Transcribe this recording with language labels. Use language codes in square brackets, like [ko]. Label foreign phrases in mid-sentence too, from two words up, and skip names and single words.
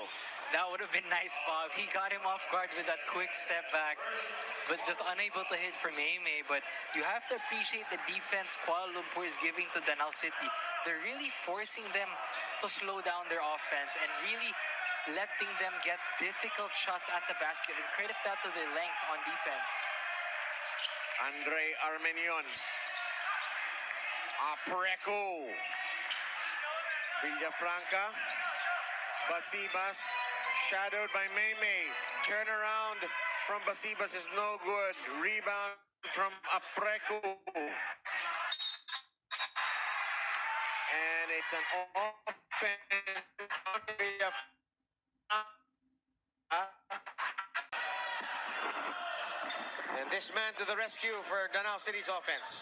[en] That would have been nice, Bob. He got him off guard with that quick step back, but just unable to hit for Maymay. But you have to appreciate the defense Kuala Lumpur is giving to Danao City. They're really forcing them to slow down their offense and really letting them get difficult shots at the basket and credit that to their length on defense. Andre Armenion. Apreco. Villafranca. Basibas. Shadowed by Maymay. Turnaround from Basibas is no good. Rebound from Apreco. And it's an offense. And this man to the rescue for Danao City's offense.